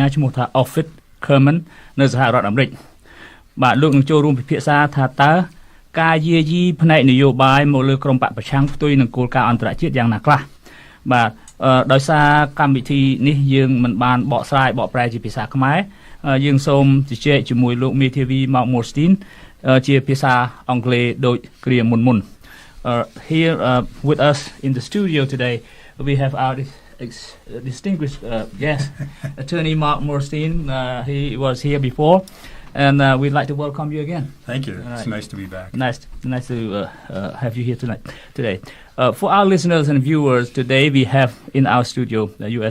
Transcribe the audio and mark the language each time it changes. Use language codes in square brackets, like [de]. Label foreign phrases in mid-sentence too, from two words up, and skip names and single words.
[km] ឈ្មោះថា Office Khmer នៅសហរដ្ឋអាមេរិកបាទលោកនឹងចូលរួមពិភាក្សាថាតើការយាយីផ្នែកនយោបាយមក លើក្រុមបកប្រឆាំងផ្ទុយនឹងគោលការណ៍អន្តរជាតិយ៉ាងណាខ្លះបាទដោយសារកម្មវិធីនេះយើងមិនបានបកស្រាយបកប្រែជាភាសាខ្មែរយើងសូមជជែកជាមួយលោកមេធាវី Mark Morstein ជាភាសាអង់គ្លេសដូចគ្រាមុន [en] Here with us in the studio today we have our distinguished guest attorney Mark Morstein he was here before and we'd like to welcome you again. Thank you. It's nice to be back. Nice to have you here today. For our listeners and viewers, today we have in our studio the U.S.